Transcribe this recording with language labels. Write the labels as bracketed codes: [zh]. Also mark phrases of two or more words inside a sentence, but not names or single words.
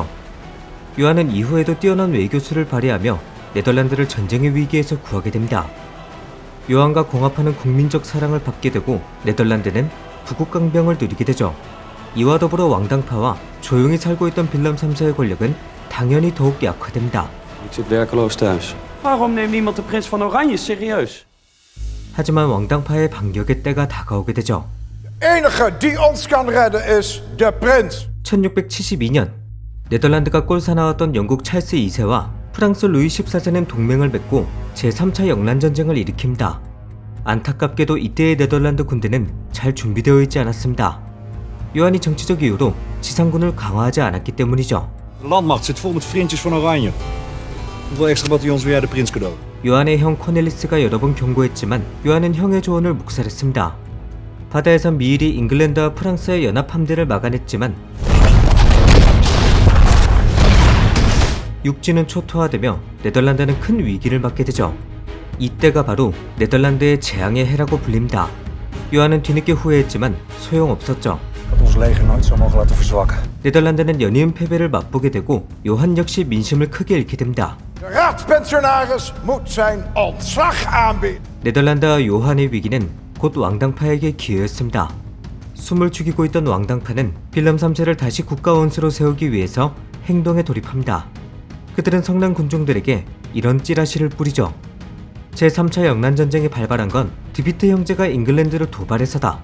[ko] 요한은 이후에도 뛰어난 외교수를 발휘하며 네덜란드를 전쟁의 위기에서 구하게 됩니다. 요한과 공화파는 국민적 사랑을 받게 되고 네덜란드는 부국강병을 누리게 되죠. 이와 더불어 왕당파와 조용히 살고 있던 빌럼 3세의 권력은 당연히 더욱 약화됩니다. [nl] Ik zit werkeloos thuis. Waarom neemt niemand de prins van Oranje serieus? [ko] 하지만 왕당파의 반격의 때가 다가오게 되죠. [nl] Enige die ons kan redden is de prins. [ko] 1672년 네덜란드가 꼴사나왔던 영국 찰스 2세와 프랑스 루이 14세는 동맹을 맺고 제3차 영란전쟁을 일으킵니다. 안타깝게도 이때의 네덜란드 군대는 잘 준비되어 있지 않았습니다. 요한이 정치적 이유로 지상군을 강화하지 않았기 때문이죠. [nl] De landmacht zit vol met vriendjes van Oranje. Hoeveel extra bataljons wil jij de prins cadeau? [ko] 요한의 형 코넬리스가 여러 번 경고했지만 요한은 형의 조언을 묵살했습니다. 바다에선 미일이 잉글랜드와 프랑스의 연합 함대를 막아냈지만 육지는 초토화되며 네덜란드는 큰 위기를 맞게 되죠. 이때가 바로 네덜란드의 재앙의 해라고 불립니다. 요한은 뒤늦게 후회했지만 소용없었죠. [nl] Dat ons leger nooit zou mogen laten verzwakken. [ko] 네덜란드는 연이은 패배를 맛보게 되고 요한 역시 민심을 크게 잃게 됩니다. [nl] De raadspensionaris moet zijn ontslag aanbieden. [ko] 네덜란드와 요한의 위기는 곧 왕당파에게 기회였습니다. 숨을 죽이고 있던 왕당파는 빌럼 3세를 다시 국가원수로 세우기 위해서 행동에 돌입합니다. 그들은 성난 군중들에게 이런 찌라시를 뿌리죠. 제3차 영란전쟁이 발발한 건 드비트 형제가 잉글랜드를 도발해서다.